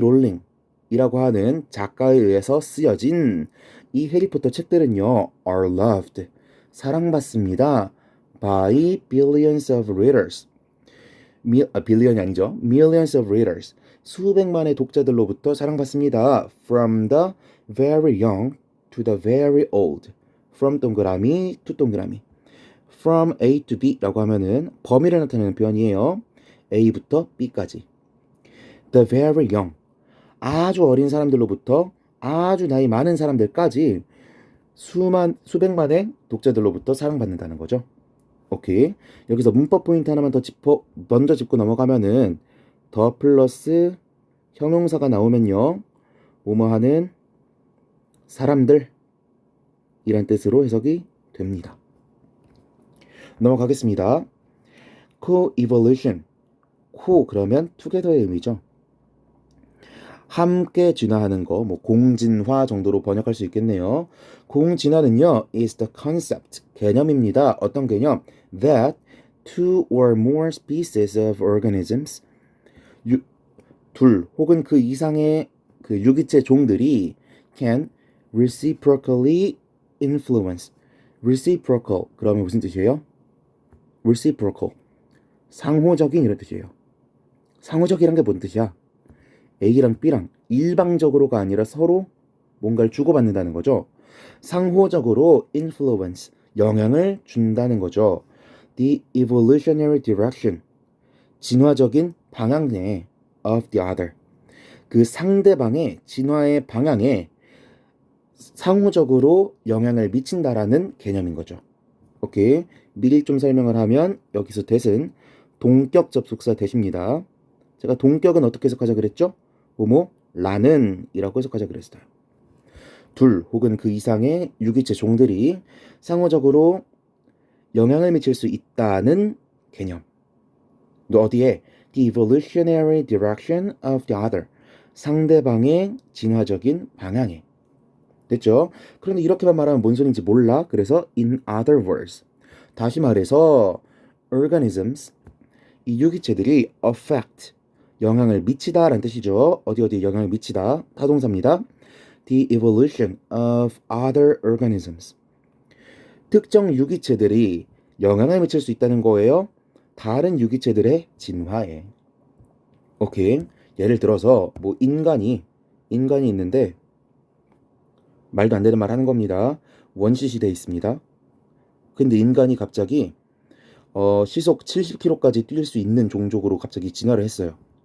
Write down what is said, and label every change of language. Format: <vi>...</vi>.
<ko>롤링이라고 하는 작가에 의해서 쓰여진 이 해리포터 책들은요.</ko> <en>are loved.</en> <ko>사랑받습니다.</ko> <en>by billions of readers.</en> <ko>빌리언이 아니죠.</ko> <en>millions of readers.</en> <ko>수백만의 독자들로부터 사랑받습니다.</ko> <en>from the very young to the very old.</en> <ko>from 동그라미 to 동그라미.</ko> <en>from A to B</en> <ko>라고 하면은 범위를 나타내는 표현이에요. A부터 B까지.</ko> <en>the very young.</en> <ko>아주 어린 사람들로부터 아주 나이 많은 사람들까지 수백만의 독자들로부터 사랑받는다는 거죠. 오케이. 여기서 문법 포인트 하나만 더 먼저 짚고 넘어가면은 더 플러스 형용사가 나오면요. 뭐뭐 하는 사람들 이란 뜻으로 해석이 됩니다. 넘어가겠습니다. co-evolution. co 그러면 together의 의미죠. 함께 진화하는 거, 뭐 공진화 정도로 번역할 수 있겠네요. 공진화는요,</ko> <en>is the concept,</en> <ko>개념입니다. 어떤 개념?</ko> <en>That two or more species of organisms,</en> <ko>둘 혹은 그 이상의 그 유기체 종들이</ko> <en>can reciprocally influence.</en> <ko>reciprocal 그러면 무슨 뜻이에요? reciprocal 상호적인 이런 뜻이에요. 상호적이란 게 뭔 뜻이야? A랑 B랑 일방적으로가 아니라 서로 뭔가를 주고받는다는 거죠. 상호적으로 influence, 영향을 준다는 거죠.</ko> <en>The evolutionary direction,</en> <ko>진화적인 방향에</ko> <en>of the other,</en> <ko>그 상대방의 진화의 방향에 상호적으로 영향을 미친다라는 개념인 거죠. 오케이. 미리 좀 설명을 하면 여기서 that은 동격 접속사 대십니다. 제가 동격은 어떻게 해석하자 그랬죠? 뭐뭐 라는 이라고 해석하자 그랬어요. 둘 혹은 그 이상의 유기체 종들이 상호적으로 영향을 미칠 수 있다는 개념. 어디에?</ko> <en>The evolutionary direction of the other.</en> <ko>상대방의 진화적인 방향에. 됐죠? 그런데 이렇게만 말하면 뭔 소린지 몰라. 그래서</ko> <en>in other words.</en> <ko>다시 말해서 organisms, 이 유기체들이 affect, 영향을 미치다 라는 뜻이죠. 어디에 영향을 미치다. 타동사입니다.</ko> <en>The evolution of other organisms.</en> <ko>특정 유기체들이 영향을 미칠 수 있다는 거예요. 다른 유기체들의 진화에. 오케이. 예를 들어서 뭐 인간이 있는데 말도 안 되는 말 하는 겁니다. 원시 시대에 있습니다. 근데 인간이 갑자기 시속 70km까지 뛸 수 있는 종족으로 갑자기 진화를 했어요.</ko>